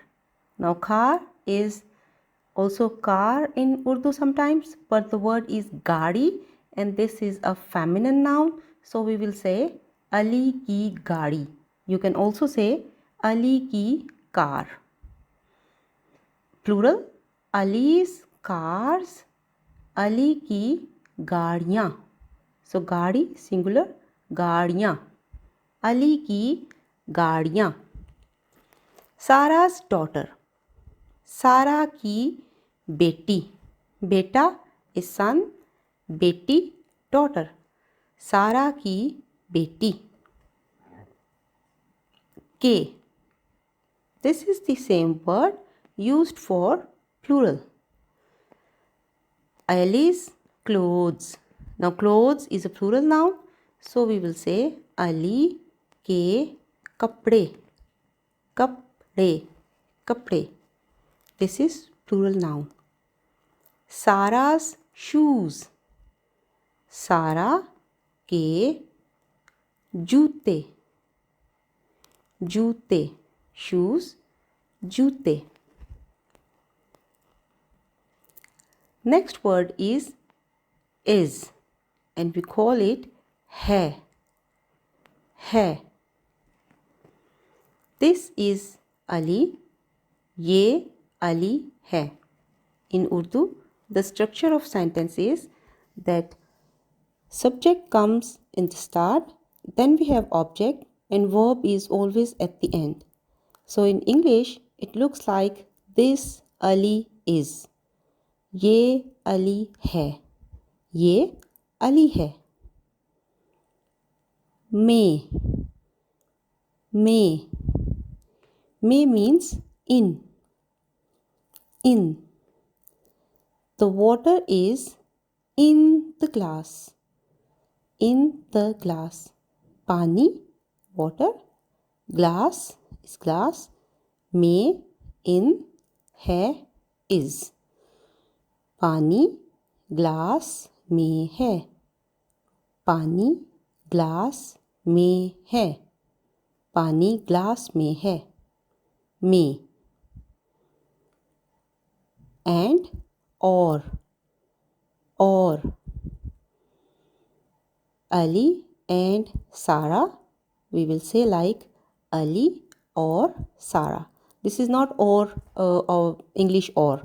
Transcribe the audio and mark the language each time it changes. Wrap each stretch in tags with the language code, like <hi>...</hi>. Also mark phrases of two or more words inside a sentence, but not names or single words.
<en>Now car is also car in Urdu sometimes, but the word is gadi and this is a feminine noun. So we will say</en> <ur>علی کی گاڑی.</ur> <en>You can also say</en> <ur>علی کی کار.</ur> <en>Plural, Ali's cars,</en> <ur>علی کی گاڑیاں.</ur> <en>So gadi singular, gaadiyan.</en> <ur>علی کی گاڑیاں.</ur> <en>Sarah's daughter.</en> <ur>سارہ کی بیٹی.</ur> <en>Beta is son, beti daughter.</en> <ur>سارہ کی بیٹی. Ke.</ur> <en>This is the same word used for plural. Ali's clothes. Now clothes is a plural noun, so we will say</en> <ur>علی کے کپڑے. کپڑے۔ کپڑے.</ur> <en>This is plural noun. Sarah's shoes.</en> <ur>سارہ کے جوتے. Joote.</ur> <en>Shoes. Joote. Next word is and we call it hai.</en> <ur>Hai.</ur> <en>This is Ali.</en> <ur>یہ علی ہے.</ur> <en>In Urdu, the structure of sentence is that subject comes in the start, then we have object and verb is always at the end. So in English, it looks like this Ali is.</en> <ur>یہ علی ہے۔ یہ علی ہے. میں۔ میں.</ur> <en>May means in. In. The water is in the glass. In the glass. Pani, water. Glass is glass. May, in.</en> <ur>Hai, is. پانی، گلاس میں ہے. پانی گلاس میں ہے. پانی گلاس میں ہے۔ میں.</ur> <en>And or. Ali and Sarah, we will say like</en> <ur>علی اور سارہ.</ur> <en>This is not or English or.</en>